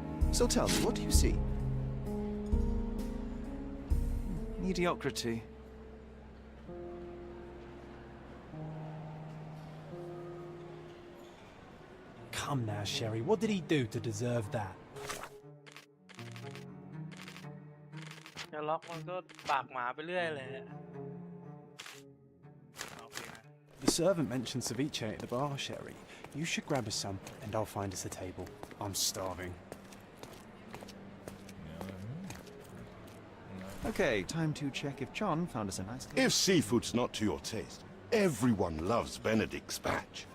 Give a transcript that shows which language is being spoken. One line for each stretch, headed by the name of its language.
English: So tell me, what do you see? Mediocrity. Come now, Sherry, what did he do to deserve that?
Thai: เชอร์ล็อกมันก็ปากหมาไปเรื่อยเลยอะโอเคนะ
English: The servant mentioned ceviche at the bar, Sherry. You should grab us some, and I'll find us a table. I'm starving. Okay, time to check if John found us a nice... If seafood's not to your taste, everyone loves Benedict's batch.